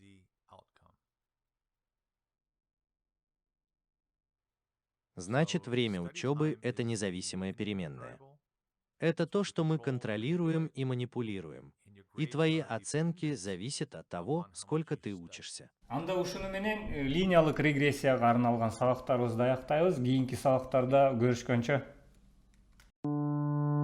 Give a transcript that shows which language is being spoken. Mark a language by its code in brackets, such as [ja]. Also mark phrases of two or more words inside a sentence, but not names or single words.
[ru] Значит, время учебы – это независимая переменная. Это то, что мы контролируем и манипулируем. И твои оценки зависят от того, сколько ты учишься. [ky] Анда ушуну менен линиялык регрессияга арналган сабактарыбызды аяктайбыз. Кийинки сабактарда көрүшкөнчө.